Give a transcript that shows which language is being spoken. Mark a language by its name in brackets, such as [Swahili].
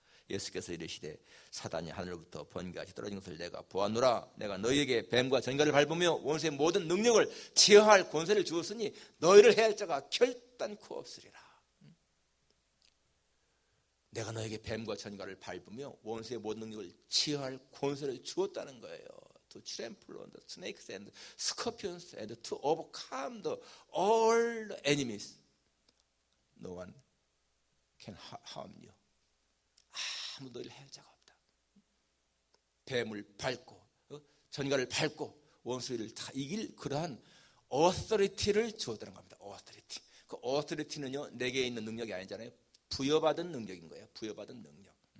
[Korean] 예수께서 이르시되 사단이 하늘로부터 번개같이 떨어진 것을 내가 보았노라. 내가 너희에게 뱀과 전갈을 밟으며 원수의 모든 능력을 제어할 권세를 주었으니 너희를 해할 자가 결단코 없으리라. 내가 너에게 뱀과 전갈을 밟으며 원수의 모든 능력을 제어할 권세를 주었다는 거예요. [English] To trample on the snakes and scorpions and to overcome all the enemies. No one can harm you. [Korean] 아무도 너희를 해할 자가 없다. 뱀을 밟고 전갈을 밟고 원수를 다 이길 그러한 authority를 주었다는 겁니다. [English] authority. [Korean] 그 authority는요, 내게 있는 능력이 아니잖아요. 부여받은 능력인 거예요. 부여받은 능력.